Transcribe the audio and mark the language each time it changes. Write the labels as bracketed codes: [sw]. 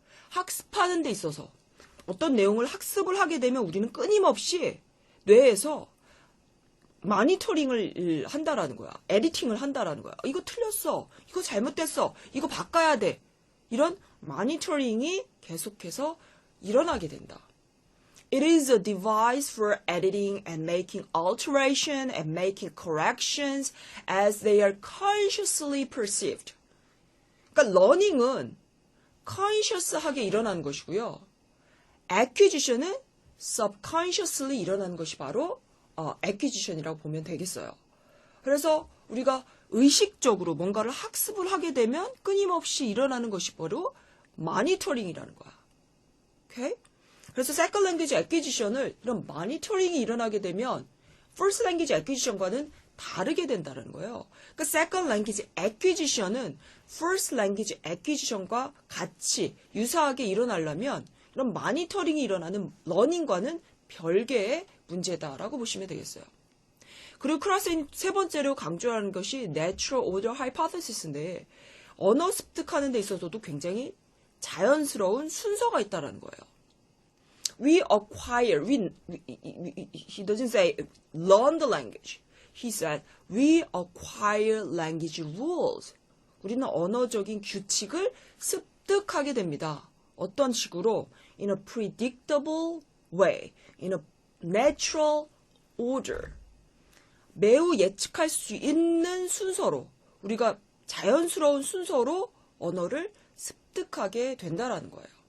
[ko] 학습하는 데 있어서 어떤 내용을 학습을 하게 되면 우리는 끊임없이 뇌에서 마니터링을 한다라는 거야. 에디팅을 한다라는 거야. 이거 틀렸어. 이거 잘못됐어. 이거 바꿔야 돼. 이런 마니터링이 계속해서 일어나게 된다. [en] It is a device for editing and making alteration and making corrections as they are consciously perceived. [ko] 그러니까 learning은 conscious하게 일어나는 것이고요. acquisition은 subconsciously 일어나는 것이 바로 acquisition이라고 보면 되겠어요. 그래서 우리가 의식적으로 뭔가를 학습을 하게 되면 끊임없이 일어나는 것이 바로 모니터링이라는 거야. 오케이? 그래서 second language acquisition을 이런 모니터링이 일어나게 되면 first language acquisition과는 다르게 된다는 거예요. 그러니까 second language acquisition은 first language acquisition과 같이 유사하게 일어나려면 이런 모니터링이 일어나는 learning과는 별개의 문제다라고 보시면 되겠어요. 그리고 클라스인 세 번째로 강조하는 것이 natural order hypothesis인데 언어 습득하는 데 있어서도 굉장히 자연스러운 순서가 있다는 거예요. [en] We acquire, he doesn't say learn the language. He said we acquire language rules. [ko] 우리는 언어적인 규칙을 습득하게 됩니다. 어떤 식으로? [en] In a predictable way, in a natural order. [ko] 매우 예측할 수 있는 순서로, 우리가 자연스러운 순서로 언어를 습득하게 된다라는 거예요.